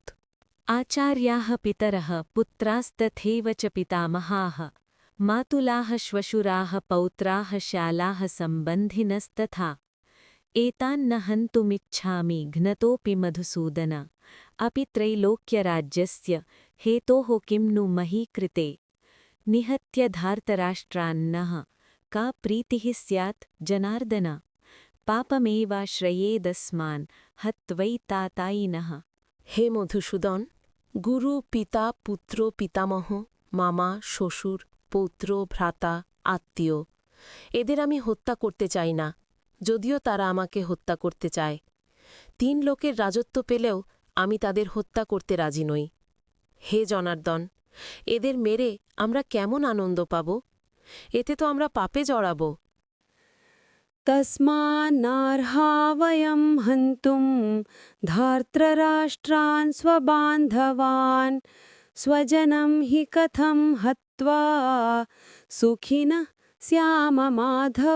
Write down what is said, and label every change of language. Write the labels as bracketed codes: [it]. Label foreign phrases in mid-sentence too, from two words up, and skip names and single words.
[sa] আচার্যাः পিতরः পুত্রাস্তথৈব চ পিতামহাः মাতুলাः श्वशुराः पौत्राः श्यालाः सम्बन्धिनस्तथा एतान्न हन्तुमिच्छामि घ्नतोऽपि मधुसूदन अपि त्रैलोक्यराज्यस्य हेतोः किं नु मही कृते निहत्य धार्तराष्ट्रान्नः का प्रीतिः स्यात् जनार्दन पापमेवाश्रयेदस्मान् हत्वैतातायिनः। [bn] হে মধুসূদন, গুরু, পিতা, পুত্র, পিতামহ, মামা, শ্বশুর, পৌত্র, ভ্রাতা, আত্মীয়, এদের আমি হত্যা করতে চাই না, যদিও তারা আমাকে হত্যা করতে চায়। 3 লোকের রাজত্ব পেলেও আমি তাদের হত্যা করতে রাজি নই। হে জনার্দন, এদের মেরে আমরা কেমন আনন্দ পাব? এতে তো আমরা পাপে জড়াব। [sa] तस्मान्नार्हा वयं हन्तुं धार्तराष्ट्रान् स्वबान्धवान् स्वजनं हि कथं हत्वा सुखिनः स्याम माधव।